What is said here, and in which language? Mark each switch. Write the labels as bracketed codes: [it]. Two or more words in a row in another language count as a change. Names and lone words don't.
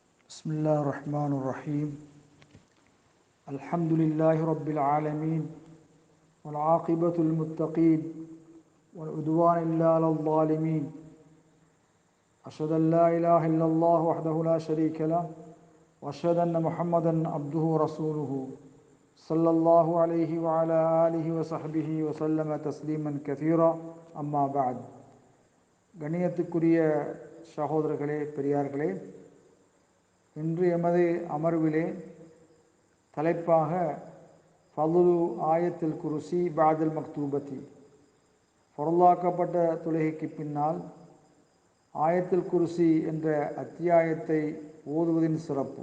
[ar] بسم الله الرحمن الرحيم الحمد لله رب العالمين والعاقبة للمتقين والعدوان إلا على الظالمين أشهد أن لا إله إلا الله وحده لا شريك له وأشهد أن محمدا عبده ورسوله صلى الله عليه وعلى آله وصحبه وسلم تسليما كثيرا أما بعد [ta] கண்ணியத்துக்குரிய சகோதரர்களே பெரியார்களே, இன்று எமது அமர்விலே தலைப்பாக [ar] فضل آية الكرسي بعد المكتوبة, [ta] ஃபர்லாக்கப்பட்ட தொழுகைக்கு பின்னால் [ar] آية الكرسي [ta] என்ற அத்தியாயத்தை ஓதுவதின் சிறப்பு.